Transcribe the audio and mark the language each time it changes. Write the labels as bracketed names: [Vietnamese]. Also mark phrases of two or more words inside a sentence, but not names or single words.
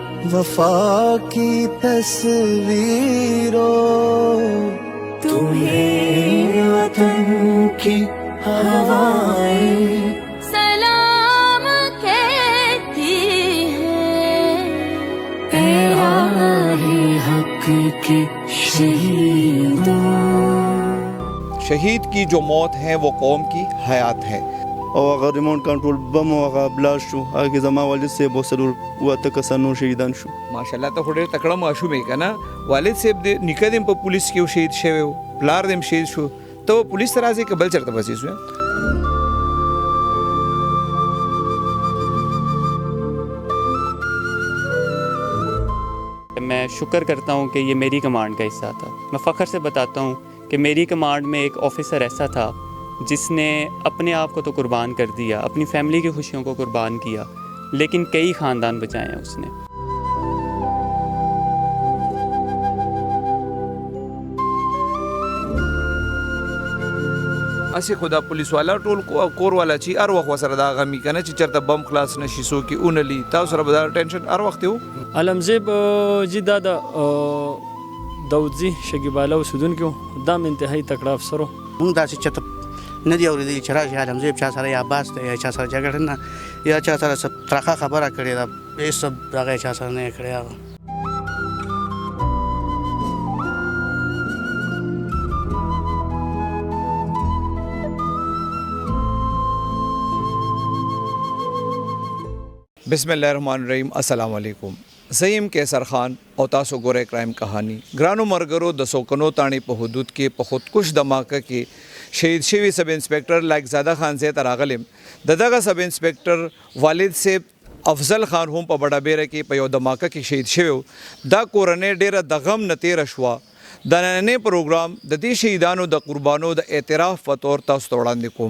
[Urdu] وفا کی تصویروں تمہیں وطن کی ہوائیں سلام کہتی ہیں، اے راہ حق کی شہیدوں. شہید کی جو موت ہے وہ قوم کی حیات ہے. [Pashto] او هغه ریموټ کنټرول بم او هغه بلاش شو، هغه زما والد صاحب وسلور واته کسانو شهیدان شو. ماشاءالله ته خو ډېر تکړه ماشوم یې که نه. والد صاحب د نیکه دې په پولیس کې شهید شوی و، پلار دې هم شهید شو، ته پولیس ته راځې که بل چېرته پسې شو؟ [Urdu] میں شکر کرتا ہوں کہ یہ میری کمانڈ کا حصہ تھا. میں فخر سے بتاتا ہوں کہ میری کمانڈ میں ایک آفیسر ایسا تھا جس نے اپنے آپ کو تو قربان کر دیا، اپنی فیملی کی خوشیوں کو قربان کیا، لیکن کئی خاندان بچائے ہیں اس نے. [Pashto] اسی خدا پولیس والا ټول کور والا چې هر وخت ورسره دا غمي که نه چې چېرته بم خلاص نه شي، څوک یې ونلي، تاسو سره به دا ټینشن هر وخت و؟ علمزیب جی دا داودزي شکیب الله اوسېدونکی و، دا م انتهایي تکړه افسر و. موږ داسې چېرته نه دي اورېدلي چې راشي علمزیب چا سره یا باس دی یا چا سره جګړه نه یا چا سره څه ترخه خبره کړې ده، هېڅ څه هغه چا سره نه یې کړې هغه. [Arabic] بسم الله الرحمن الرحیم. السلام علیکم. [Pashto] زیم کیسر خان او تاسو ګورئ کرائم کہانی. ګرانو مرګرو د سوکنو تاڼې په حدود کې په خودکش دماکه کې شهید شوي سب انسپیکټر لایق زاده خان زی ته راغلم. د دغه سب انسپیکټر والد صاحب افضل خان هم په بډابیره کې په یو دماکه کې شهید شوی و. دا کورنۍ ډیره د غم نه تېره شوه. د نننۍ پروګرام د دې شهیدانو د قربانو د اعتراف په طور تاسو ته وړاندې کوم.